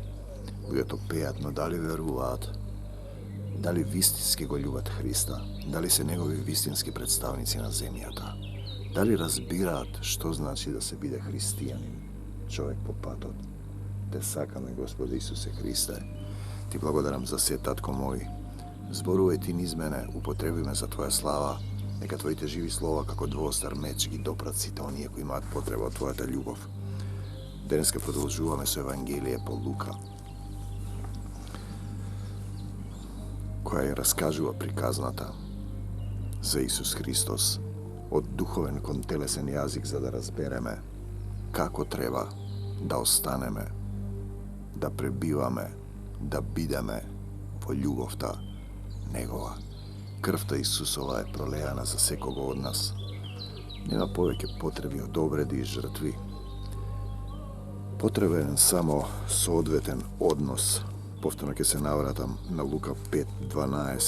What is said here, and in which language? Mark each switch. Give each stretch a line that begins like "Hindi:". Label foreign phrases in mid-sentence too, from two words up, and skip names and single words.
Macedonian: Ljubeto pejat, no da li veruvat, da li vistinski go ljubat Hrista, da li se njegovi vistinski predstavnici na zemljata, da li razbirat što znači da se bide hristijanin, čovjek po patot. Te sakame, Gospod Isuse Hriste, ti blagodaram za sve, tatko moj, zboruj ti niz mene, upotrebuj me za tvoja slava, neka tvojite živi slova kako dvostar meč i dopracita onije koji imat potreba od tvoja ta ljubov. Deneska продолжуваме со Евангелие по Лука, koja je raskažuva prikazната za Isus Hristos od duhoven kon telesen jazik za da razbereme kako treba da ostaneme, da prebivame, da bideme po ljubovta Негова. Крвта Исусова е пролеяна за секого од нас. Нема повеќе потреби од обреди и жртви. Потребен само соодветен однос. Повторно ќе се навратам на Лука 5:12.